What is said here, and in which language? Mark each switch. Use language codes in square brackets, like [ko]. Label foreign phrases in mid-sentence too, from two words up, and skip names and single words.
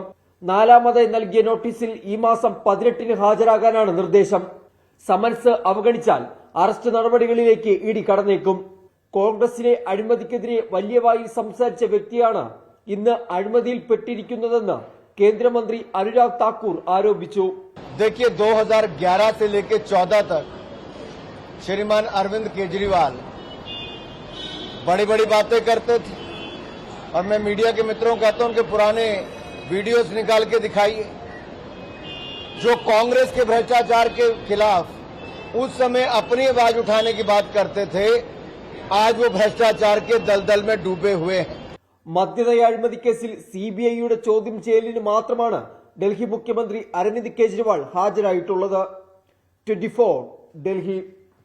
[ml] 4ാമതായി നൽകിയ നോട്ടീസിൽ ഈ മാസം 18-ന് ഹാജരാകാനാണ് നിർദ്ദേശം. സമൻസ് അവഗണിച്ചാൽ അറസ്റ്റ് നടപടികളിലേക്ക് ഇ ഡി കടന്നേക്കും. കോൺഗ്രസിലെ അഴിമതിക്കെതിരെ വലിയ വായിൽ സംസാരിച്ച വ്യക്തിയാണ് ഇന്ന് അഴിമതിയിൽപ്പെട്ടിരിക്കുന്നതെന്ന് കേന്ദ്രമന്ത്രി അനുരാഗ് താക്കൂർ ആരോപിച്ചു. [hi] देखिए 2011 से लेकर 14 तक श्रीमान अरविंद केजरीवाल बड़ी बड़ी बातें करते थे और मैं मीडिया के मित्रों को कहता हूं उनके पुराने वीडियोस निकाल के दिखाइए जो कांग्रेस के भ्रष्टाचार के खिलाफ उस समय अपनी आवाज उठाने की बात करते थे, आज वो भ्रष्टाचार के दलदल में डूबे हुए हैं. [ml] മദ്യനയ അഴിമതി കേസിൽ സിബിഐയുടെ ചോദ്യം ചെയ്യലിന് മാത്രമാണ് ഡൽഹി മുഖ്യമന്ത്രി അരവിന്ദ് കെജ്രിവാൾ ഹാജരായിട്ടുള്ളത്. 24 ഡൽഹി.